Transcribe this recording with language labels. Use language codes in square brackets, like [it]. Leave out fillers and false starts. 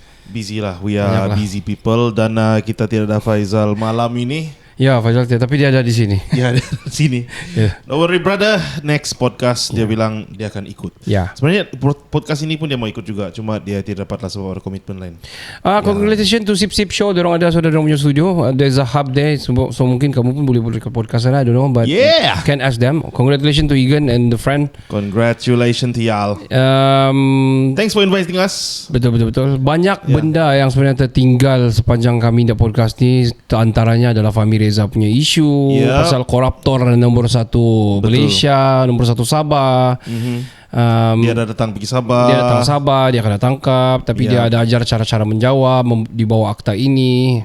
[en] Busy lah. We are busy people. [ms] Dan kita tidak ada Faizal malam ini. Ya, Faizal tapi dia ada di sini. Ya, di sini. Yeah. [en] Don't worry brother. Next podcast [ms] dia bilang dia akan ikut. Ya. Sebenarnya podcast ini pun dia mau ikut juga. Cuma dia tidak dapatlah sebab ada komitmen lain. [en] Congratulations to Sip Sip Show. [ms] Diorang ada sudah diorang punya studio. [en] There's a hub there. So [ms] mungkin kamu pun boleh ke podcast sana. [en] I don't know, but can ask them. Congratulations to Egan and the friend. Congratulations to y'all. Thanks for inviting us. [ms] Betul. Banyak benda yang sebenarnya tertinggal sepanjang kami dah podcast ni. Antaranya adalah Fahmi Reza punya isu pasal koruptor nombor 1 Malaysia, nombor 1 Sabah. Dia dah datang pergi Sabah. Dia datang Sabah, dia akan tangkap. Tapi dia ada ajar cara-cara menjawab di bawah akta ini.